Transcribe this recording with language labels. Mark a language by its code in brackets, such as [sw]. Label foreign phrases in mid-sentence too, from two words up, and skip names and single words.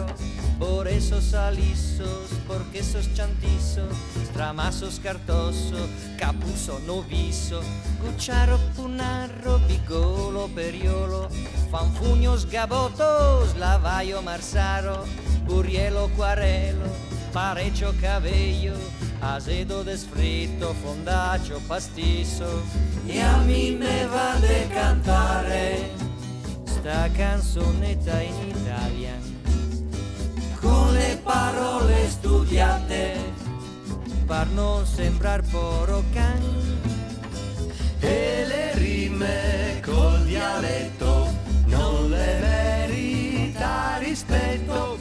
[vec] boresso salisso, sporchesso sciantisso, stramasso scartosso, capusso novisso, gucciaro punarro, bigolo periolo, fanfugno sgabotto, slavaio marsaro, burielo quarelo, parecchio cavello, azedo desfritto, fondaccio pastisso. E a mi me va de cantare [it] Sta canzonetta in italiano con le parole studiate per non sembrar [vec] poro can. [it] e le rime col dialetto non le merita rispetto,